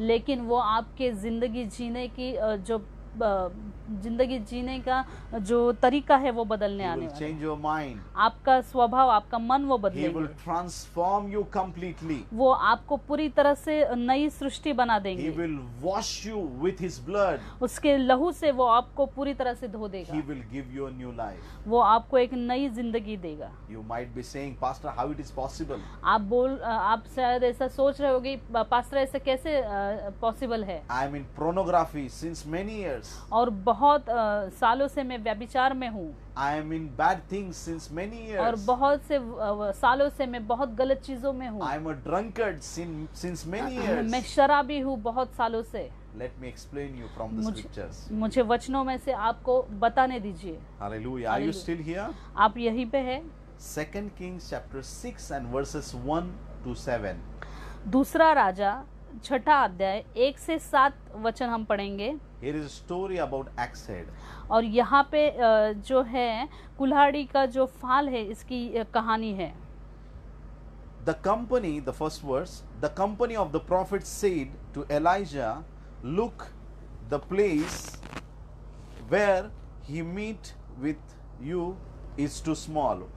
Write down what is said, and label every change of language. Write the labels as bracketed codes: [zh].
[hi] लेकिन वो आपके जिंदगी जीने की जो जिंदगी जीने का जो तरीका है वो बदलने [en] He [hi] आने वाला [en] change your mind. [hi] है। आपका स्वभाव, आपका मन वो [en] He [hi] बदलेंगे, [en] will transform you completely. [hi] वो आपको पूरी तरह से नई सृष्टि बना [en] He [hi] देंगे। [en] will wash you with his blood. [hi] उसके लहू से वो आपको पूरी तरह से धो [en] He [hi] देगा, [en] will give you a new life. [hi] वो आपको एक नई जिंदगी देगा। [en] You might be saying, Pastor, how it is possible? [hi] आप शायद ऐसा सोच रहे होगे, पास्टर ऐसा कैसे पॉसिबल है? [en] I am in pornography since many years. [hi] और बहुत सालों से मैं व्यभिचार में हूँ, [en] I am in bad things since many [hi] और [en] years. [hi] बहुत से सालों से मैं बहुत गलत चीजों में हूँ। [en] I am a drunkard since many [hi] मैं [en] years. [hi] शराबी हूँ बहुत सालों से। [en] Let me explain you from the scriptures. [hi] मुझे वचनों में से आपको बताने दीजिए। [en] Hallelujah. Are you [hi] Hallelujah. [en] still here? [hi] आप यहीं पे है। [en] 2 Kings chapter 6 and verses 1 to 7. [hi] दूसरा राजा 6 अध्याय 1 से 7 वचन हम पढ़ेंगे। [en] Here is a story about axe head. [hi] और यहाँ पे जो है कुल्हाड़ी का जो फाल है, इसकी कहानी है। [en] The company, the first verse, the company of the prophets said to Elijah, look, the place where he meet with you is too small.